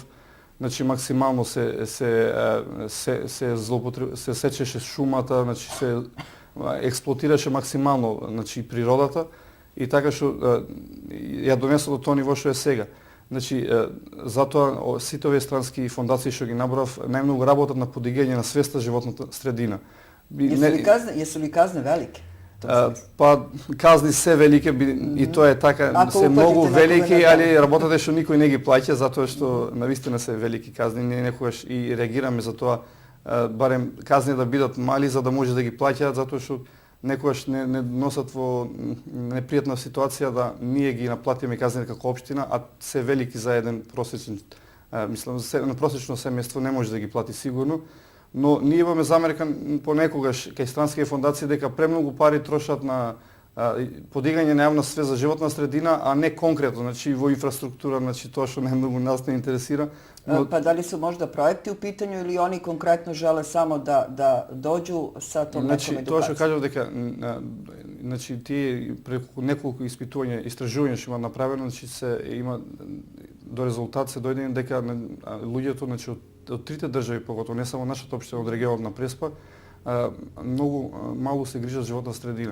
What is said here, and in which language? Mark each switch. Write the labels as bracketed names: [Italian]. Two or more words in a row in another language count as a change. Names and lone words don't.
[Macedonian] Значи максимално се сечеше шумата, значи се експлоатираше максимално, значи природата и така што ја донесла до тоа ниво што е сега. Значи затоа сите овие странски фондации што ги набрав најмногу работат на подигање на свеста животната средина. [Serbian] Jesu li kazne velike? [Macedonian] Па казни се велики и тоа е така, се многу велики, али работата што никој не ги плаќа затоа што навистина се велики казни, ние некогаш и реагираме за тоа барем казни да бидат мали за да може да ги плаќаат затоа што некогаш не носат во непријатна ситуација да ние ги наплатиме казни како општина, а се велики за еден просечен, мислам, на просечно семејство не може да ги плати сигурно. Но ние имаме замерка понекогаш кај странски фондации дека премногу пари трошат на подигање на јавна свест за животна средина, а не конкретно, значи во инфраструктура, значи тоа што најмногу нас не интересира. [Serbian] Pa da li su možda projekti u pitanju ili oni konkretno žele samo da dođu sa tom nekom edukacijom? [Macedonian] Значи тоа што кажав дека значи тие преку неколку испитувања, истражувања што има направено, значи се има до резултат се дојде дека луѓето значи од трите држави, поготово не само нашата општина, од регионот на Преспа, многу мало се грижат за животна средина.